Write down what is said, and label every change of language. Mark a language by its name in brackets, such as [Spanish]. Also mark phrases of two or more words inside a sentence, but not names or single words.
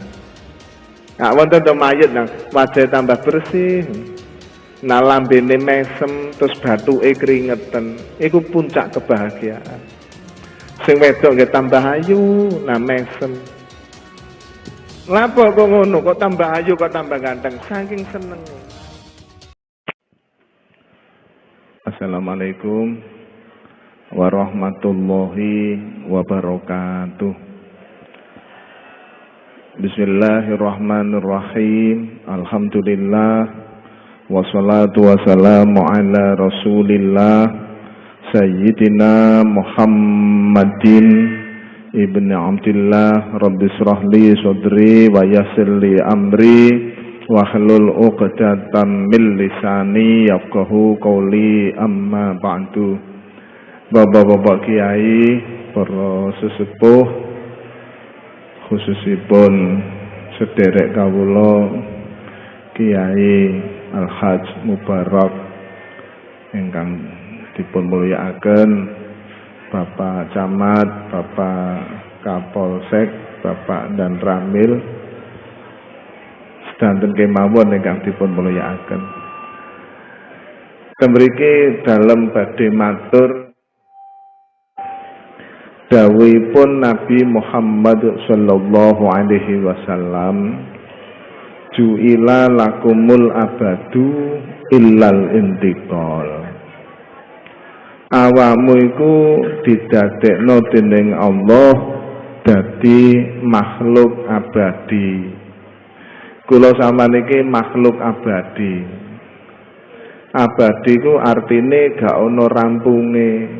[Javanese] Nah, wonten to mayit nang wajahe tambah bersih. Nah lambene mesem terus bathuke keringetan. Iku puncak kebahagiaan. Sing wedok nggih tambah ayu, nah mesem. Lapo kok ngono, kok tambah ayu, kok tambah ganteng, saking senenge. [Arabic] السلام عليكم ورحمة الله وبركاته. بسم الله الرحمن الرحيم. الحمد لله والصلاة والسلام على رسول الله سيدنا محمد ابن عبد الله. رب اشرح لي صدري ويسر لي أمري واحلل عقدة من لساني يفقهوا قولي، أما بعد. [Javanese] Bapak-bapak kiai, para sesepuh, khususipun sederek kawula Kiai Al-Hajj Mubarak ingkang dipun mulyakaken Bapak Camat, Bapak Kapolsek, Bapak dan Ramil, sedanten kemawon ingkang dipun mulyakaken. Mriki dalem badhe matur dawuhipun Nabi Muhammad [Arabic] صلى الله عليه وسلم, جعل لكم الأبد إلا الانتقال. [Javanese] Awamu iku didadekno dening Allah dadi makhluk abadi. Kula sampeyan makhluk abadi. Abadi ku artine gak ana rampunge.